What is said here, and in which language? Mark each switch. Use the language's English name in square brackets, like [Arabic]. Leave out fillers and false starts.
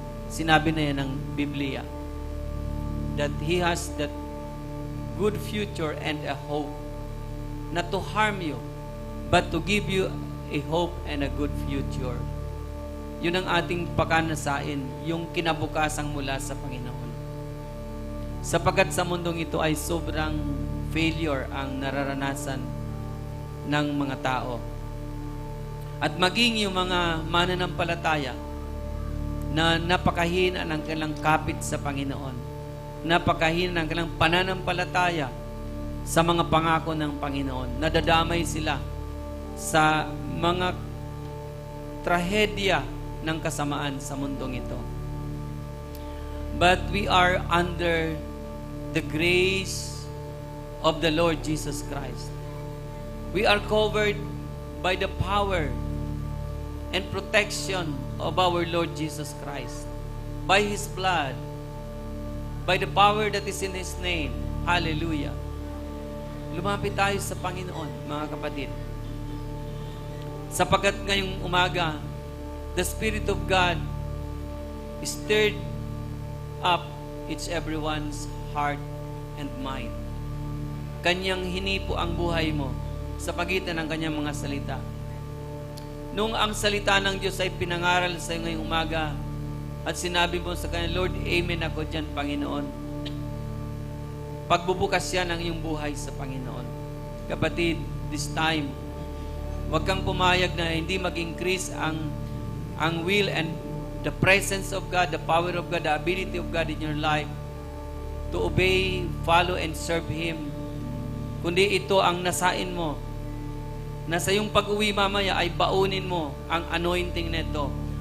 [Filipino] Sinabi na yan ng Biblia [English] that He has that good future and a hope, not to harm you, but to give you a hope and a good future. [Filipino] Yun ang ating pakanasain, yung kinabukasang mula sa Panginoon. Sapagat sa mundong ito ay sobrang failure ang nararanasan ng mga tao. At maging yung mga mananampalataya na napakahina ng kanilang kapit sa Panginoon, napakahina ng kanilang pananampalataya sa mga pangako ng Panginoon, nadadamay sila sa mga trahedya ng kasamaan sa mundong ito. [English] But we are under the grace of the Lord Jesus Christ. We are covered by the power and protection of our Lord Jesus Christ. By His blood, by the power that is in His name. Hallelujah. [Filipino] Lumapit tayo sa Panginoon, mga kapatid. Sapagat ngayong umaga, [English] the Spirit of God stirred up each everyone's heart and mind. [Filipino] Kanyang hinipo ang buhay mo sa pagitan ng kanyang mga salita. Nung ang salita ng Diyos ay pinangaral sa iyo ngayong umaga at sinabi mo sa kanya, Lord, amen ako dyan, Panginoon. Pagbubukas yan ang iyong buhay sa Panginoon. [English] Kapatid, this time, [Filipino] huwag kang pumayag na hindi mag-increase ang [English] will and the presence of God, the power of God, the ability of God in your life to obey, follow, and serve Him. [Filipino] Kundi ito ang nasain mo na sa iyong pag-uwi mamaya ay baunin mo ang anointing nito.